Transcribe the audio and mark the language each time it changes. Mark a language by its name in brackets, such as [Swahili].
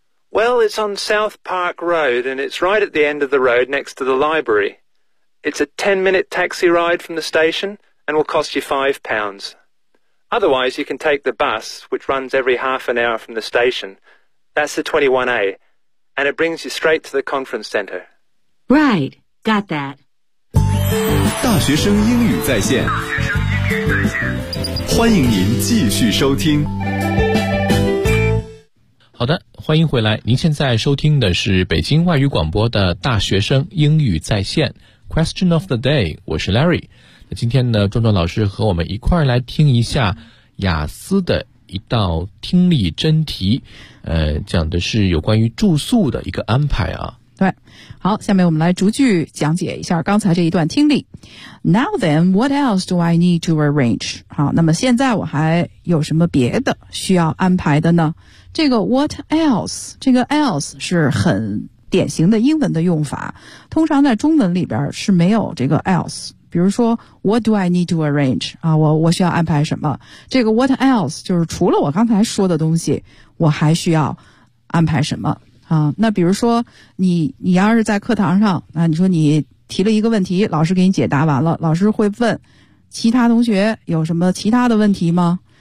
[English] Well, it's on South Park Road, and it's right at the end of the road next to the library. It's a 10-minute taxi ride from the station,and will cost you £5. Otherwise, you can take the bus, which runs every half an hour from the station. That's the 21A, and it brings you straight to the conference center. Right, got that. [Chinese] 大学生英语在线，欢迎您继续收听。好的，欢迎回来。您现在收听的是北京外语广播的大学生英语在线 Question of the Day， 我是 Larry。今天呢，壮壮老师和我们一块儿来听一下雅思的一道听力真题，讲的是有关于住宿的一个安排啊。对，好，下面我们来逐句讲解一下刚才这一段听力。 [English] Now then, what else do I need to arrange? [Chinese] 好，那么现在我还有什么别的需要安排的呢？这个 what else， 这个 else 是很典型的英文的用法，通常在中文里边是没有这个 else。比如说 [English] What do I need to arrange?、 [Chinese] 啊、我需要安排什么，这个 what else 就是除了我刚才说的东西我还需要安排什么、啊、那比如说你要是在课堂上、啊、你说你提了一个问题，老师给你解答完了，老师会问其他同学有什么其他的问题吗？